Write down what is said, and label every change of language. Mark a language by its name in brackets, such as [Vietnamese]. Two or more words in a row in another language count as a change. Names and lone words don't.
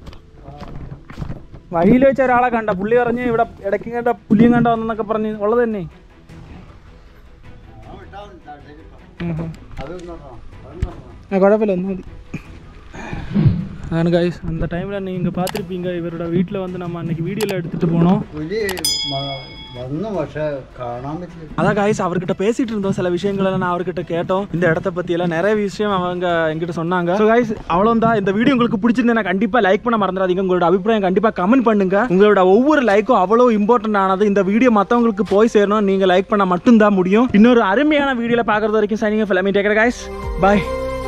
[Malayalam] വഴിയിൽ വെച്ച ഒരാളെ കണ്ട, പുള്ളി പറഞ്ഞ് ഇവിടെ ഇടയ്ക്ക് കണ്ട പുലിയും കണ്ട വന്നെന്നൊക്കെ പറഞ്ഞ് ഉള്ളത് തന്നെ. குழப்பമില്ല, ഒന്നും മതി. [Tamil] அதான் கைஸ், அந்த டைமில் நீங்கள் பார்த்துருப்பீங்க இவரோட வீட்டில் வந்து நம்ம அன்றைக்கி வீடியோவில் எடுத்துகிட்டு போனோம். அதான் கைஸ் அவர்கிட்ட பேசிகிட்டு இருந்தோம். சில விஷயங்களெல்லாம் நான் அவர்கிட்ட கேட்டோம். இந்த இடத்த பற்றியெல்லாம் நிறைய விஷயம் அவங்க எங்கிட்ட சொன்னாங்க. [English] So guys [Tamil] அவ்வளோதான். இந்த வீடியோ உங்களுக்கு பிடிச்சிருந்தேன்னா கண்டிப்பாக லைக் பண்ண மறந்துடாதீங்க. உங்களோட அபிப்பிராயம் கண்டிப்பாக கமெண்ட் பண்ணுங்க. உங்களோட ஒவ்வொரு லைக்கும் அவ்வளோ இம்பார்ட்டன்ட் ஆனது. இந்த வீடியோ மற்றவங்களுக்கு போய் சேரணும், நீங்கள் லைக் பண்ண மட்டும்தான் முடியும். இன்னொரு அருமையான வீடியோவில் பார்க்குறது வரைக்கும் [English] Signing off. Let me take care guys, bye.